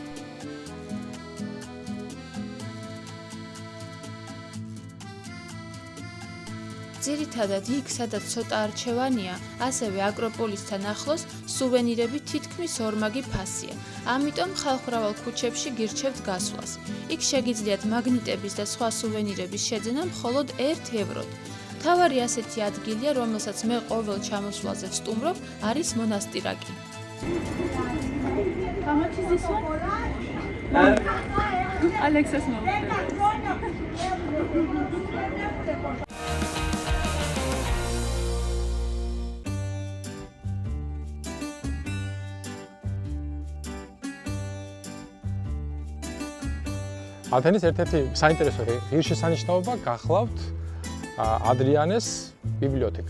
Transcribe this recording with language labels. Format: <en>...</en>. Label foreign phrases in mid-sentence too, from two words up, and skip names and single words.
<ka>ძირითადად იქ, სადაც ცოტა არჩევანია, ასევე აკროპოლისთან ახლოს სუვენირები თითქმის ორმაგი ფასია. ამიტომ ხალხმრავალ ქუჩებში გირჩევთ გასვლას. იქ შეგიძლიათ მაგნიტების და სხვა სუვენირების შეძენა მხოლოდ 1 ევროდ. მთავარი ასეთი ადგილია, რომელსაც მე ყოველ ჩამოსვლაზე ვსტუმრობ, არის მონასტირაკი.</ka> <en>How much is this one? Alexis knows.</en> <ka>ათენის ერთ-ერთი საინტერესო ღირსშესანიშნაობა გახლავთ ადრიანეს ბიბლიოთეკა.</ka>